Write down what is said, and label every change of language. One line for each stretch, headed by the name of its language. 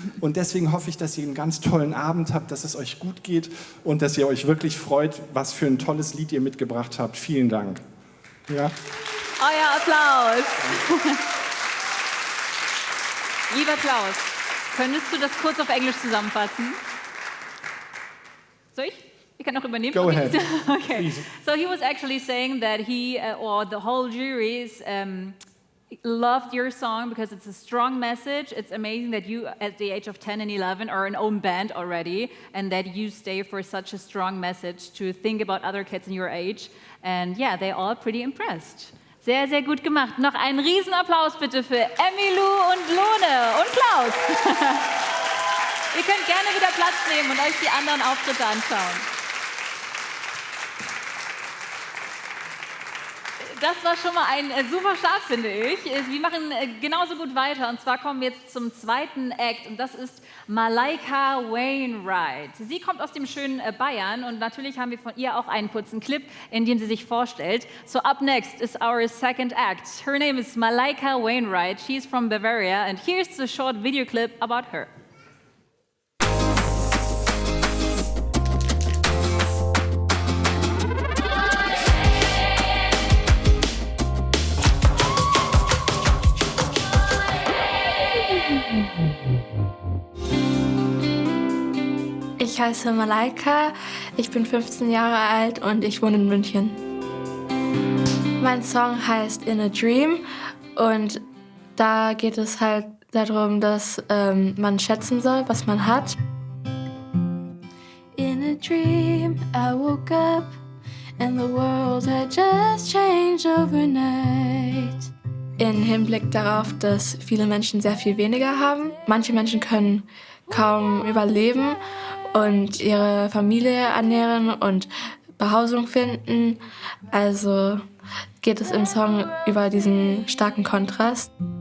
German: Und deswegen hoffe ich, dass ihr einen ganz tollen Abend habt, dass es euch gut geht und dass ihr euch wirklich freut, was für ein tolles Lied ihr mitgebracht habt. Vielen Dank. Ja. Euer Applaus. Lieber Klaus, könntest du das kurz auf Englisch zusammenfassen? Soll ich? Ich kann auch übernehmen.
English: Go ahead. Okay. Please. So he was actually saying that he or the whole juries loved your song because it's a strong message. It's amazing that you, at the age of 10 and 11, are an own band already, and that you stay for such a strong message to think about other kids in your age. And yeah, they're all pretty impressed.
German: Sehr, sehr gut gemacht. Noch einen Riesenapplaus bitte für Emmylou und Lone und Klaus. Ihr könnt gerne wieder Platz nehmen und euch die anderen Auftritte anschauen. Das war schon mal ein super Start, finde ich. Wir machen genauso gut weiter. Und zwar kommen wir jetzt zum zweiten Act. Und das ist Malaika Wainwright. Sie kommt aus dem schönen Bayern. Und natürlich haben wir von ihr auch einen kurzen Clip, in dem sie sich vorstellt.
English: So up next is our second act. Her name is Malaika Wainwright. She's from Bavaria. And here's the short video clip about her.
German: Ich heiße Malaika, ich bin 15 Jahre alt und ich wohne in München. Mein Song heißt In a Dream und da geht es halt darum, dass man schätzen soll, was man hat.
English: In a dream I woke up and the world had just changed overnight.
German: In Hinblick darauf, dass viele Menschen sehr viel weniger haben. Manche Menschen können kaum überleben und ihre Familie ernähren und Behausung finden. Also geht es im Song über diesen starken Kontrast.